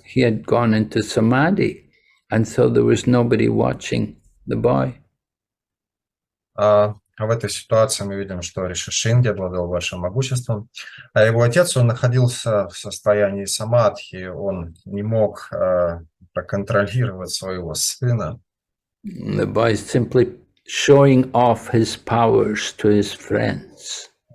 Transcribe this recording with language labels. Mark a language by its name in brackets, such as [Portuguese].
[English] He had gone into samadhi, and so there was nobody watching the boy. [Russian] В этой ситуации мы видим, что Риши Шинги обладал большим могуществом, а его отец, он находился в состоянии самадхи, он не мог проконтролировать своего сына. [English] The boy is simply showing off his powers to his friends.